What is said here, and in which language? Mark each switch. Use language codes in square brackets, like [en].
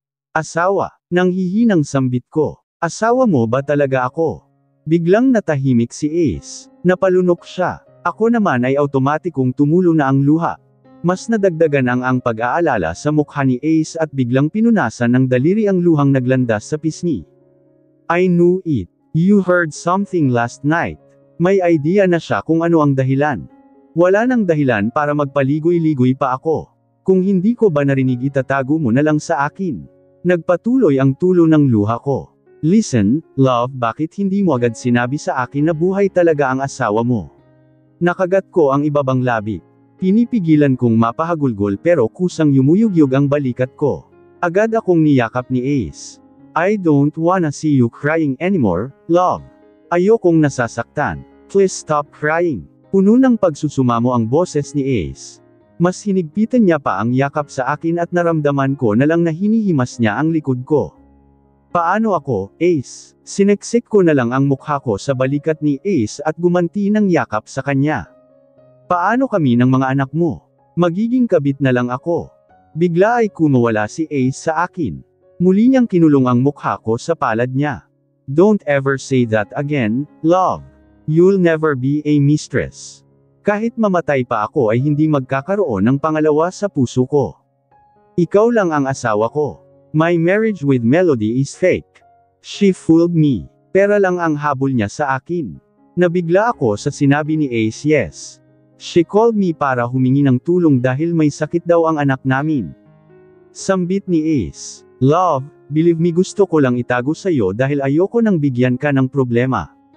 [tl] Asawa, nang hihinang sambit ko. Asawa mo ba talaga ako? Biglang natahimik si Ace. Napalunok siya. Ako naman ay automatikong tumulo na ang luha. Mas nadagdagan ang pag-aalala sa mukha ni Ace at biglang pinunasan ng daliri ang luhang naglandas sa pisngi. [en] I knew it. You heard something last night. [tl] May idea na siya kung ano ang dahilan. Wala nang dahilan para magpaligoy-ligoy pa ako. Kung hindi ko ba narinig itatago mo na lang sa akin. Nagpatuloy ang tulo ng luha ko. [en] Listen, love, [tl] bakit hindi mo agad sinabi sa akin na buhay talaga ang asawa mo? Nakagat ko ang ibabang labi. Pinipigilan kong mapahagulgol pero kusang yumuyugyug ang balikat ko. Agad akong niyakap ni Ace. [en] I don't wanna see you crying anymore, love. [tl] Ayokong nasasaktan. [en] Please stop crying. [tl] Puno ng pagsusumamo ang boses ni Ace. Mas hinigpitan niya pa ang yakap sa akin at naramdaman ko na lang na hinihimas niya ang likod ko. Paano ako, Ace? Sineksik ko na lang ang mukha ko sa balikat ni Ace at gumanti ng yakap sa kanya. Paano kami ng mga anak mo? Magiging kabit na lang ako. Bigla ay kumawala si Ace sa akin. Muli niyang kinulong ang mukha ko sa palad niya. [en] Don't ever say that again, love. You'll never be a mistress. [tl] Kahit mamatay pa ako ay hindi magkakaroon ng pangalawa sa puso ko. Ikaw lang ang asawa ko. [en] My marriage with Melody is fake. She fooled me. [tl] Pera lang ang habol niya sa akin. Nabigla ako sa sinabi ni Ace yes. She called me para humingi ng tulong dahil may sakit daw ang anak namin. Sambit ni Ace. [en] Love, believe me [tl] gusto ko lang itago sa'yo dahil ayoko nang bigyan ka ng problema.